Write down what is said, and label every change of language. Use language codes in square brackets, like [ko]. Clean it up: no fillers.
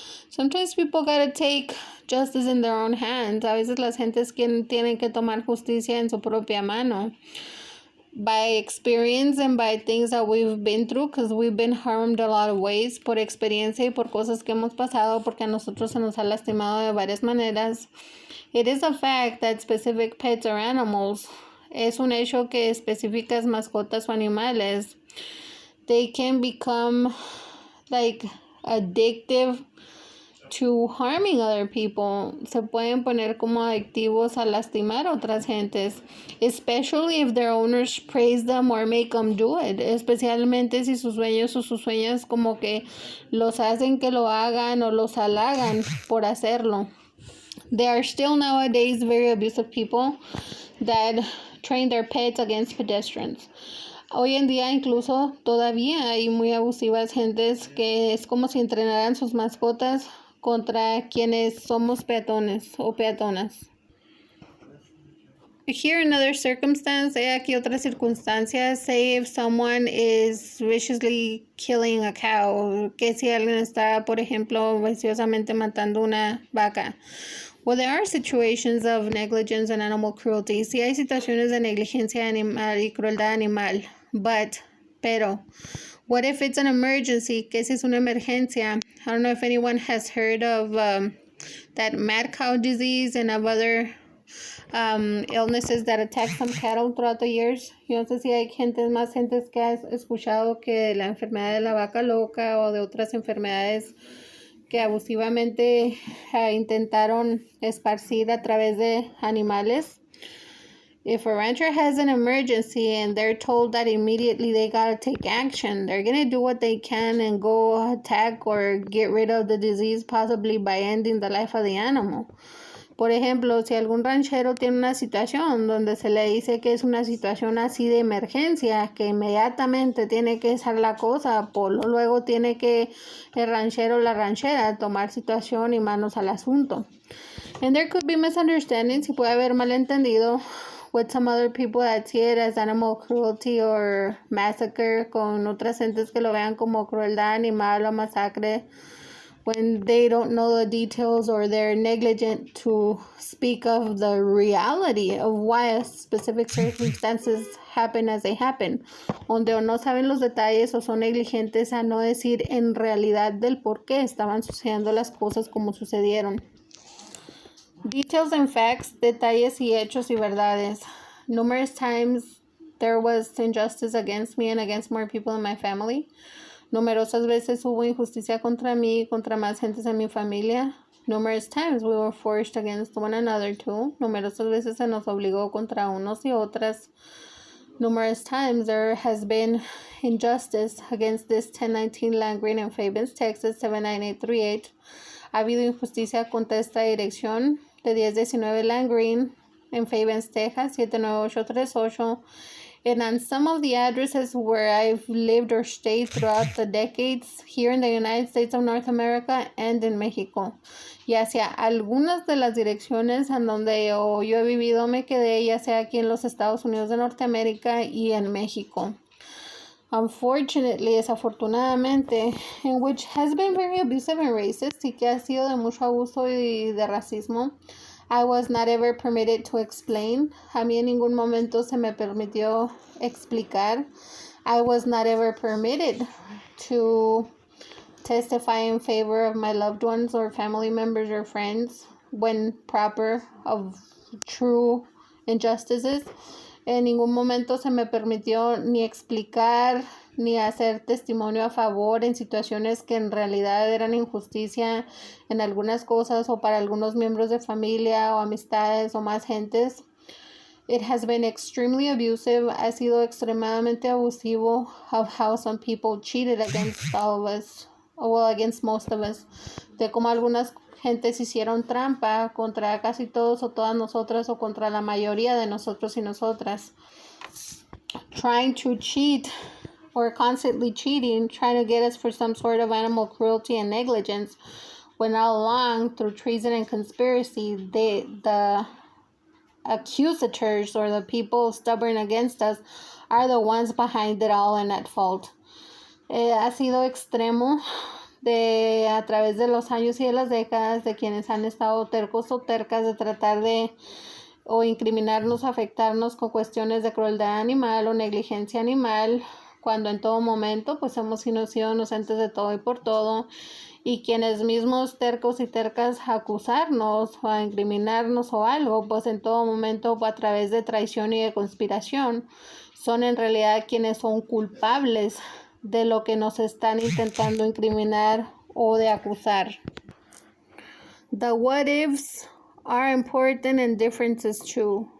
[en] Sometimes people gotta take justice in their own hands. [es] A veces las gentes tienen que tomar justicia en su propia mano. [en] By experience and by things that we've been through, because we've been harmed a lot of ways, [es] por experiencia y por cosas que hemos pasado, porque a nosotros se nos ha lastimado de varias maneras. [en] It is a fact that specific pets or animals, [es] es un hecho que específicas mascotas o animales, [en] they can become like addictive to harming other people. [es] Se pueden poner como adictivos a lastimar a otras gentes, [en] especially if their owners praise them or make them do it. [es] Especialmente si sus dueños o sus dueñas como que los hacen que lo hagan o los halagan por hacerlo. [en] There are still nowadays very abusive people that train their pets against pedestrians. [es] Hoy en día incluso todavía hay muy abusivas gentes que es como si entrenaran sus mascotas contra quienes somos peatones o peatonas. [en] Here another circumstance, [es] aquí otra circunstancia, [en] say if someone is viciously killing a cow, [es] que si alguien está, por ejemplo, viciosamente matando una vaca. [en] Well, there are situations of negligence and animal cruelty. [es] Sí hay situaciones de negligencia animal y crueldad animal. Pero, [en] what if it's an emergency? [es] ¿Qué si es una emergencia? [en] I don't know if anyone has heard of that mad cow disease and of other illnesses that attack some cattle throughout the years. [es] Yo no sé si hay más gentes que has escuchado que la enfermedad de la vaca loca o de otras enfermedades que abusivamente intentaron esparcir a través de animales. [en] If a rancher has an emergency and they're told that immediately they gotta take action, they're gonna do what they can and go attack or get rid of the disease, possibly by ending the life of the animal. [es] Por ejemplo, si algún ranchero tiene una situación donde se le dice que es una situación así de emergencia, que inmediatamente tiene que hacer la cosa, luego tiene que el ranchero o la ranchera tomar situación y manos al asunto. [en] And there could be misunderstandings, [es] y puede haber malentendido [en] with some other people that see it as animal cruelty or massacre, [es] con otras gentes que lo vean como crueldad animal o masacre, [en] when they don't know the details or they're negligent to speak of the reality of why specific circumstances happen as they happen, [es] donde o no saben los detalles o son negligentes a no decir en realidad del por qué estaban sucediendo las cosas como sucedieron. [en] Details and facts, [es] detalles y hechos y verdades. [en] Numerous times there was injustice against me and against more people in my family. [es] Numerosas veces hubo injusticia contra mí y contra más gentes en mi familia. [en] Numerous times we were forced against one another too. [es] Numerosas veces se nos obligó contra unos y otras. [en] Numerous times there has been injustice against this 1019 Land Green in Fabens, Texas 79838. [es] Ha habido injusticia contra esta dirección de 1019 Land Green en Fabens, Texas 79838. [en] And on some of the addresses where I've lived or stayed throughout the decades here in the United States of North America and in Mexico. [es] Y hacia algunas de las direcciones en donde yo he vivido me quedé, ya sea aquí en los Estados Unidos de Norteamérica y en México. [en] Unfortunately, [es] desafortunadamente, [en] in which has been very abusive and racist, [es] y que ha sido de mucho abuso y de racismo, [en] I was not ever permitted to explain. [es] A mí en ningún momento se me permitió explicar. [en] I was not ever permitted to testify in favor of my loved ones or family members or friends when proper of true injustices. [es] En ningún momento se me permitió ni explicar ni hacer testimonio a favor en situaciones que en realidad eran injusticia en algunas cosas o para algunos miembros de familia o amistades o más gentes. [en] It has been extremely abusive. [es] Ha sido extremadamente abusivo [en] of how some people cheated against all of us, well, against most of us. [es] De cómo algunas gentes hicieron trampa contra casi todos o todas nosotras o contra la mayoría de nosotros y nosotras. [en] Trying to cheat or constantly cheating, trying to get us for some sort of animal cruelty and negligence, when all along, through treason and conspiracy, the accusators or the people stubborn against us are the ones behind it all and at fault. [es] Ha sido extremo a través de los años y de las décadas de quienes han estado tercos o tercas de tratar de o incriminarnos, afectarnos con cuestiones de crueldad animal o negligencia animal, cuando en todo momento pues hemos sido inocentes de todo y por todo, y quienes mismos tercos y tercas a acusarnos o a incriminarnos o algo, pues en todo momento a través de traición y de conspiración, son en realidad quienes son culpables de lo que nos están intentando incriminar o de acusar. [en] The what ifs are important and differences too.